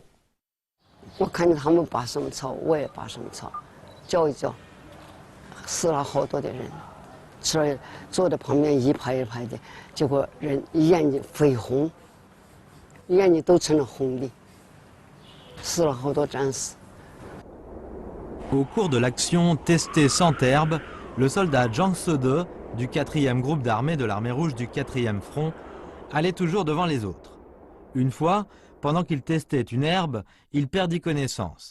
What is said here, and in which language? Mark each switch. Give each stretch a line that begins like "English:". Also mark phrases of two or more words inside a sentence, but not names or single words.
Chinese: 我看见他们拔什么草，我也拔什么草，搅一搅。死了好多的人，吃了坐在旁边一排一排的，结果人眼睛绯红，眼睛都成了红的，死了好多战士。
French: Au cours de l'action Tester sans herbe, le soldat Zhang Sede du 4e groupe d'armée de l'armée rouge du 4e front allait toujours devant les autres. Une fois, pendant qu'il testait une herbe, il perdit connaissance.